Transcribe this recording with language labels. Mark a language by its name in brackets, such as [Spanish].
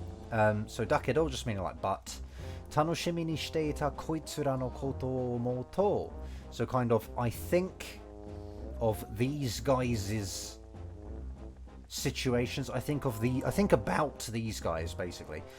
[English] So だけど just meaning like but. [Japanese] 楽しみにしていたこいつらのことを思うと. [English] So kind of, I think of these guys' situations. I think about these guys, basically.